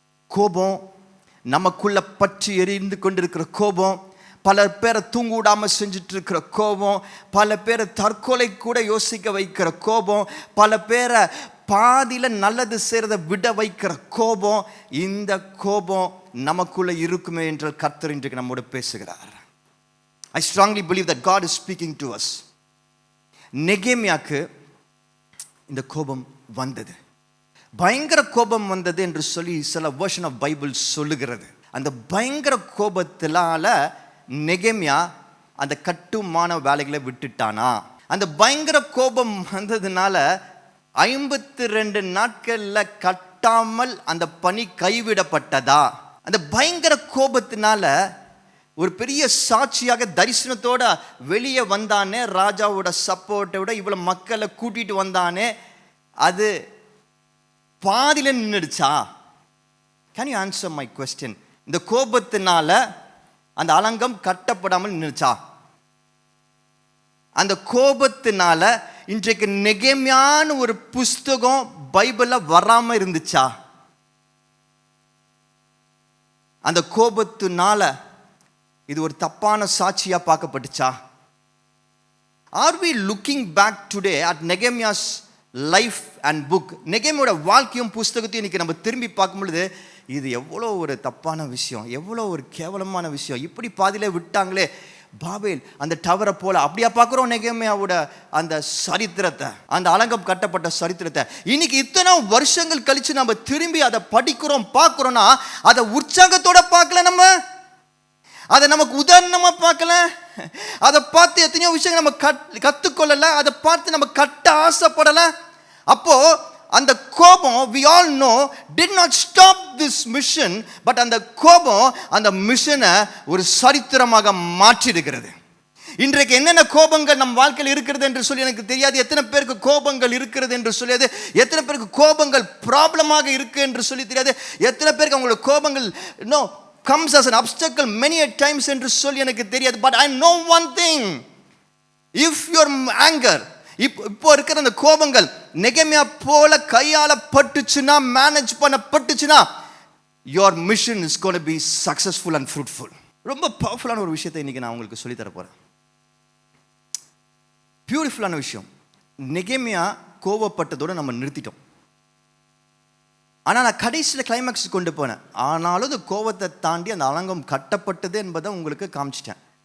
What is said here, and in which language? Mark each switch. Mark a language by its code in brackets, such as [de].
[ta] கோபம், நமக்குள்ள பற்றி எரிந்து கொண்டிருக்கிற கோபம், பல பேரை தூங்க விடாமல் செஞ்சுட்டு இருக்கிற கோபம், பல பேரை தற்கொலை கூட யோசிக்க வைக்கிற கோபம், பல பேரை பாதியில் நல்லது செய்கிறத விட வைக்கிற கோபம். இந்த கோபம் நமக்குள்ள இருக்குமே என்று கர்த்தர் இன்றைக்கு நம்மோடு பேசுகிறார். [en] I strongly believe that God is speaking to us. [ta] நெகேமியாக்கு இந்த கோபம் வந்தது, பயங்கர கோபம் வந்தது என்று சொல்லி சில வெர்ஷன் ஆஃப் பைபிள் சொல்லுகிறது. அந்த பயங்கர கோபத்தினால நெகேமியா அந்த கட்டுமான வேலைகளை விட்டுட்டானா? அந்த பயங்கர கோபம் வந்ததுனால 52 நாட்கள்ல கட்டாமல் அந்த பணி கைவிடப்பட்டதா? அந்த பயங்கர கோபத்தினால ஒரு பெரிய சாட்சியாக தரிசனத்தோட வெளியே வந்தானே, ராஜாவோட சப்போர்ட்டோட இவ்வளவு மக்களை கூட்டிட்டு வந்தானே, அது பாதியில நின்றுடுச்சா? [en] Can you answer my question? [ta] இந்த கோபத்தினால அந்த அலங்கம் கட்டப்படாமல் நின்றுச்சா? அந்த கோபத்தினால இன்றைக்கு நெகேமியான்னு ஒரு புஸ்தகம் பைபிள்ல வராம இருந்துச்சா? அந்த கோபத்தினால இது ஒரு தப்பான சாட்சியா பார்க்கப்பட்டுச்சா? [en] Are we looking back today at Nehemiah's life and book? [ta] நெகேமியாவோட வாழ்க்கையும் புஸ்தகத்தையும் இன்னைக்கு நம்ம திரும்பி பார்க்கும் பொழுது இது எவ்வளோ ஒரு தப்பான விஷயம், எவ்வளோ ஒரு கேவலமான விஷயம். இப்படி பாதியிலே விட்டாங்களே பாபேல் அந்த டவரை போல. அப்படியா பார்க்குறோம் நெகேமியாவோட அந்த சரித்திரத்தை, அந்த அலங்கம் கட்டப்பட்ட சரித்திரத்தை. இன்னைக்கு இத்தனை வருஷங்கள் கழிச்சு நம்ம திரும்பி அதை படிக்கிறோம், பார்க்குறோம்னா அதை உற்சாகத்தோட பார்க்கல, நம்ம அதை நமக்கு உதாரணமா பார்க்கல, அதை பார்த்து எத்தனையோ விஷயங்கள் நம்ம கற்றுக்கொள்ளல, அதை பார்த்து நம்ம கட்ட ஆசைப்படலை. அப்போ அந்த கோபம் [en] we all know did not stop this mission, but [ta] அந்த கோபம் அந்த மிஷனை ஒரு சரித்திரமாக மாற்றிடுகிறது. இன்றைக்கு என்னென்ன கோபங்கள் நம் வாழ்க்கையில் இருக்கிறது என்று சொல்லி எனக்கு தெரியாது. எத்தனை பேருக்கு கோபங்கள் இருக்கிறது என்று சொல்லியது, எத்தனை பேருக்கு கோபங்கள் ப்ராப்ளமாக இருக்கு என்று சொல்லி தெரியாது, எத்தனை பேருக்கு அவங்களோட கோபங்கள் [en] comes as an obstacle many a times [ta] என்று சொல்லி எனக்கு தெரியாது. [en] But I know one thing, if your anger, [ta] இப்போ இருக்கிற அந்த கோபங்கள் நெகேமியா போல கையாளப்பட்டுச்சுன்னா, manage பண்ணப்பட்டுச்சுன்னா, [en] your mission is going to be successful and fruitful. [ta] ரொம்ப பவர்ஃபுல்லான ஒரு விஷயத்தை இன்னைக்கு நான் உங்களுக்கு சொல்லி தர போறேன். பியூட்டிஃபுல்லான விஷயம். நெகேமியா கோபப்பட்டதோடு நம்ம நிறுத்திட்டோம். ஆனால் நான் கடைசியில் கிளைமேக்ஸ் கொண்டு போனேன். ஆனாலும் அந்த கோபத்தை தாண்டி அந்த அலங்கம் கட்டப்பட்டது என்பதை உங்களுக்கு காமிச்சிட்டேன்.